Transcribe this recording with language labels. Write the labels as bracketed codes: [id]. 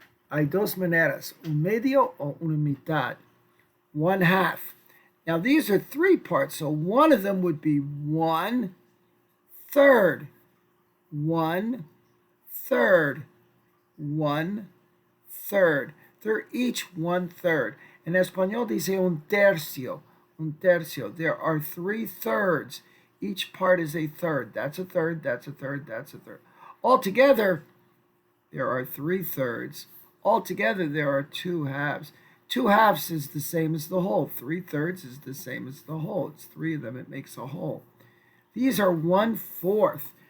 [es] Hay dos maneras, un medio o una mitad. 1/2. [en] Now these are three parts, so one of them would be 1/3. 1/3. 1/3. They're each 1/3. [es] En español dice un tercio. Un tercio. [en] There are 3/3. Each part is a third. That's a third, that's a third, that's a third. Altogether, there are 3/3. Altogether, there are 2/2. 2/2 is the same as the whole. 3/3 is the same as the whole. It's three of them, it makes a whole. These are 1/4.